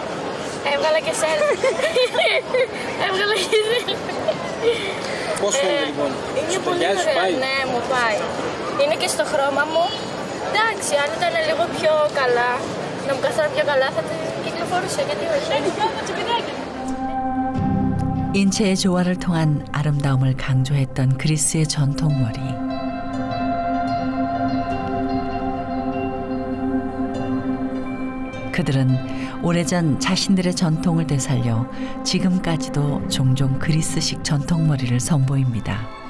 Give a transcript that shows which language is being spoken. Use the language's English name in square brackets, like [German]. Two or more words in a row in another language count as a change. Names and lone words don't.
[Greek] Έβγαλα και selfie. Έβγαλα και selfie. Πώς φαίνεται λοιπόν, σου ταιριάζει, σου πάει? Ναι, μου πάει. Είναι και στο χρώμα μου. Εντάξει, αν ήταν λίγο πιο καλά, να μου καθόταν πιο καλά, θα την κυκλοφορούσε. Γιατί όχι. [Korean] 인체의 조화를 통한 아름다움을 강조했던 그리스의 전통머리. 그들은 오래전 자신들의 전통을 되살려 지금까지도 종종 그리스식 전통머리를 선보입니다.